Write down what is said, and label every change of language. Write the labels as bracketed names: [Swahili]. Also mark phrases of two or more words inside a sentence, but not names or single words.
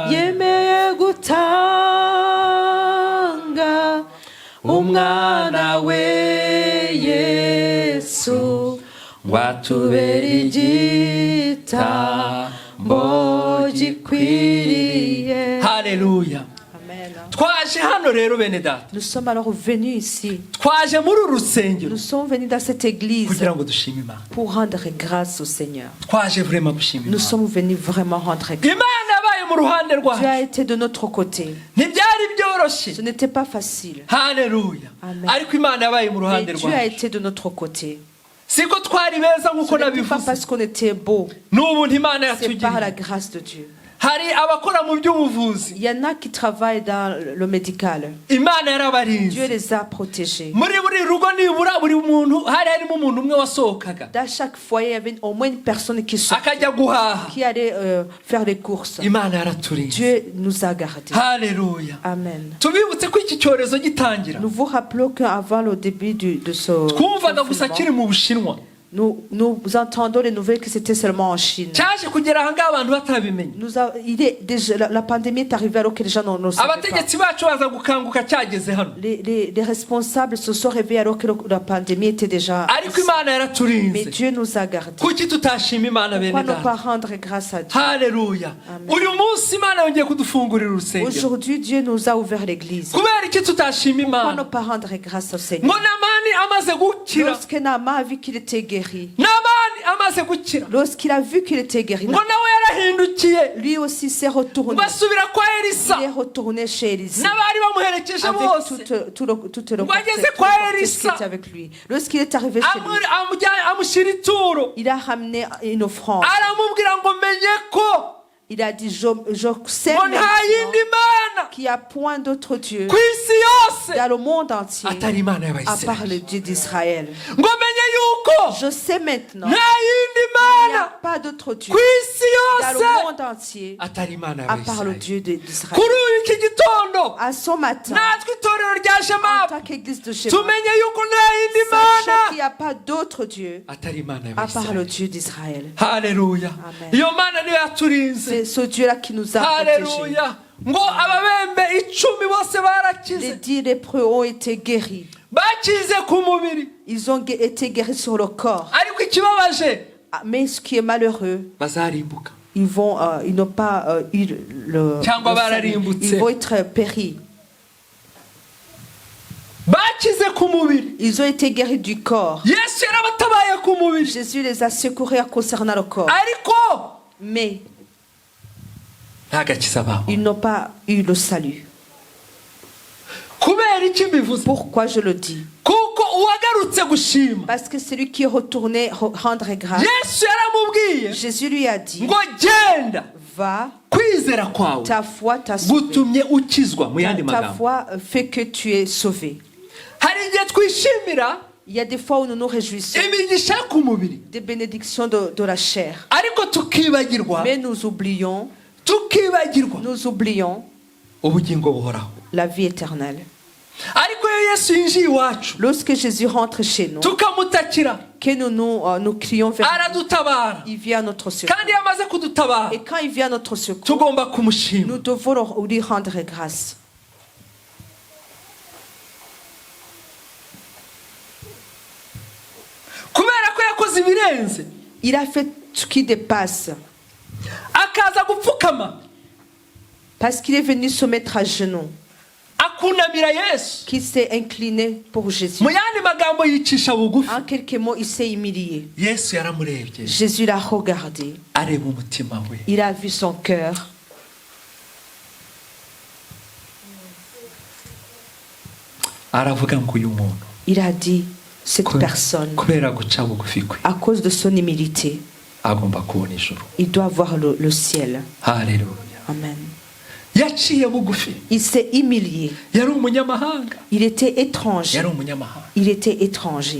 [Kinyarwanda] yemeye gutanga umwana we Yesu ngo atubere igitambo gikwiriye. haleluya. Amen. Twaje hano rero bene data, [French] Nous sommes alors venus ici. [Kinyarwanda] twaje muri uru rusengero [French] Nous sommes venus dans cette église [Kinyarwanda] kugira ngo dushime Imana. [French] pour rendre grâce au Seigneur. [Kinyarwanda] Twaje vraiment gushima [French] Nous [Kinyarwanda] Imana. [French] sommes venus vraiment rendre grâce. [Kinyarwanda] Imana yabaye mu ruhande [French] Dieu [Kinyarwanda] rwacu, [French] a été de notre côté. [Kinyarwanda] ntibyari byoroshye. [French] Ce n'était pas facile. [Kinyarwanda] haleluya. Amen. Ariko Imana yabaye mu [French] Mais [Kinyarwanda] ruhande [French] Dieu a [Kinyarwanda] rwacu. [French] été de notre côté. [Kinyarwanda] Siko twari beza [French] Ce [Kinyarwanda] nkuko [French] n'était pas [Kinyarwanda] nabivuze, [French] parce qu'on était beau. [Kinyarwanda] n'ubu Imana [French] C'est par la [Kinyarwanda] yatugiriye. [French] grâce de Dieu. [Kinyarwanda] Hari abakora mu by'ubuvuzi, [French] Il y en a qui travaillent dans le médical. [Kinyarwanda] Imana [French] Dieu [Kinyarwanda] yarabarinze. [French] les a protégés. [Kinyarwanda] Muri buri rugo nibura buri muntu hari harimo umuntu umwe wasohokaga [French] Dans chaque foyer, il y avait au moins une personne qui sortait, [Kinyarwanda] akajya guhaha. [French] qui allait faire les courses. [Kinyarwanda] Imana yaraturinze. [French] Dieu nous a gardés. [Kinyarwanda] haleluya. Amen. Tubibutse ko iki cyorezo gitangira [French] Nous vous rappelons qu'avant le début de ce [Kinyarwanda] twumvaga gusa kiri [French] confinement, [Kinyarwanda] mu Bushinwa, [French] nous entendons les nouvelles que c'était seulement en Chine. [Kinyarwanda] cyaje kugera aha ngaha abantu batabimenye. [French] La pandémie est arrivée alors que les gens ne savaient pas. [Kinyarwanda] Abategetsi bacu baza gukanguka cyageze hano, [French] Les responsables se sont réveillés alors que la pandémie était déjà [Kinyarwanda] ariko [French] ici. [Kinyarwanda] Imana [French] Mais [Kinyarwanda] yaraturinze. [French] Dieu nous a gardés. [Kinyarwanda] Kuki tutashima Imana bene [French] Pourquoi ne pas [Kinyarwanda] data? [French] rendre grâce à Dieu? [Kinyarwanda] haleluya. Amen. Uyu munsi Imana yongeye kudufungurira urusengero. [French] Aujourd'hui, Dieu nous a ouvert l'église. [Kinyarwanda] kubera iki tutashima [French] Pourquoi ne [Kinyarwanda] Imana? [French] pas rendre grâce au [Kinyarwanda] ngo [French] Seigneur? [Kinyarwanda] Namani amaze gukira, [French] Lorsque Naaman a vu qu'il était guéri, [Kinyarwanda] Namani amaze gukira, [French] lorsqu'il a vu qu'il était guéri, [Kinyarwanda] ngo nawe yarahindukiye [French] lui aussi s'est retourné. [Kinyarwanda] basubira kwa Elisa [French] Il est retourné chez Élisée. [Kinyarwanda] n'abari bamuherekeje [French] Avec [Kinyarwanda] bose, [French] tout le [Kinyarwanda] Ngo ageze [French] cortège [Kinyarwanda] kwa [French] qui [Kinyarwanda] Elisa. [French] était avec lui. Lorsqu'il est arrivé chez lui, [Kinyarwanda] amushyira ituro, [French] il a ramené une offrande. [Kinyarwanda] aramubwira ngo menye ko [French] Il a dit, je sais [Kinyarwanda] ngo nta [French] maintenant [Kinyarwanda] yindi mana [French] qu'il n'y a point d'autre Dieu [Kinyarwanda] ku isi yose [French] dans le monde entier [Kinyarwanda] atari Imana [French] à part [Kinyarwanda] y'Abayisiraheli, [French] le Dieu d'Israël. [Kinyarwanda] ngo menye yuko [French] Je sais maintenant [Kinyarwanda] nta yindi [French] qu'il n'y a [Kinyarwanda] mana [French] pas d'autre Dieu [Kinyarwanda] ku isi [French] dans [Kinyarwanda] yose [French] le monde entier [Kinyarwanda] atari Imana [French] à part le [Kinyarwanda] y'Abayisiraheli. [French] Dieu d'Israël. [Kinyarwanda] Kuri iki gitondo [French] À ce matin, [Kinyarwanda] natwe itorero rya [French] en [Kinyarwanda] Shemabu [French] tant qu'église de Shema, [Kinyarwanda] tumenye yuko nta yindi [French] sachant qu'il [Kinyarwanda] mana [French] n'y a pas d'autre Dieu [Kinyarwanda] atari Imana [French] à part le [Kinyarwanda] y'Abayisiraheli. [French] Dieu d'Israël. [Kinyarwanda] haleluya. Amen. Iyo mana niyo yaturinze. [French] C'est ce Dieu-là qui nous a protégés. [Kinyarwanda] haleluya. ngo ababembe 10 bose [French] Les [Kinyarwanda] barakize, [French] 10 lépreux ont été guéris. [Kinyarwanda] bakize ku mubiri, [French] Ils ont été guéris sur le corps. [Kinyarwanda] ariko ikibabaje [French] Ah, mais ce qui est malheureux, [Kinyarwanda] bazarimbuka. [French] ils n'ont pas eu le [Kinyarwanda] Cyangwa [French] salut. [Kinyarwanda] bararimbutse. [French] Ils vont être péris. [Kinyarwanda] bakize ku mubiri. [French] Ils ont été guéris du corps. [Kinyarwanda] Yesu yarabatabaye ku mubiri, [French] Jésus les a secourus concernant le corps. [Kinyarwanda] ariko [French] Mais [Kinyarwanda] nta gakiza baho. [French] ils n'ont pas eu le salut. [Kinyarwanda] kubera iki mbivuze? [French] Pourquoi je le dis? [Kinyarwanda] kuko uwagarutse gushima, [French] Parce que celui qui est retourné rendre grâce, [Kinyarwanda] Yesu yaramubwiye [French] Jésus lui a dit, [Kinyarwanda] ngo genda, [French] va, [Kinyarwanda] kwizera kwawe [French] ta foi t'a sauvé. [Kinyarwanda] gutumye ukizwa. Mu yandi [French] Ta [Kinyarwanda] magambo, [French] foi fait que tu es sauvé. [Kinyarwanda] hari igihe twishimira [French] Il y a des fois où nous nous réjouissons [Kinyarwanda] imigisha ku mubiri, [French] des bénédictions de la chair. [Kinyarwanda] ariko tukibagirwa [French] Mais nous oublions [Kinyarwanda] ubugingo buhoraho. [French] la vie éternelle. [Kinyarwanda] ariko iyo Yesu yinjiye iwacu [French] Lorsque Jésus rentre chez nous, [Kinyarwanda] tukamutakira, [French] que nous crions vers lui, [Kinyarwanda] aradutabara, [French] il vient à notre secours. [Kinyarwanda] kandi iyo amaze kudutabara [French] Et quand il vient à notre secours, [Kinyarwanda] tugomba kumushima. [French] nous devons lui rendre grâce. [Kinyarwanda] kubera ko yakoze ibirenze, [French] Il a fait ce qui dépasse. [Kinyarwanda] akaza gupfukama, [French] Parce qu'il est venu se mettre à genoux, [Kinyarwanda] akunamira Yesu. [French] qu'il s'est incliné pour Jésus. [Kinyarwanda] Mu yandi magambo yicisha bugufi. [French] En quelques mots, il s'est humilié. [Kinyarwanda] Yesu yaramurebye, [French] Jésus l'a regardé. [Kinyarwanda] areba umutima we. [French] Il a vu son cœur. [Kinyarwanda] Aravuga ngo uyu muntu [French] Il a dit, cette personne, à cause de son humilité, il doit voir le ciel. Alléluia. Amen. Il s'est humilié. Il était étranger. Il était étranger.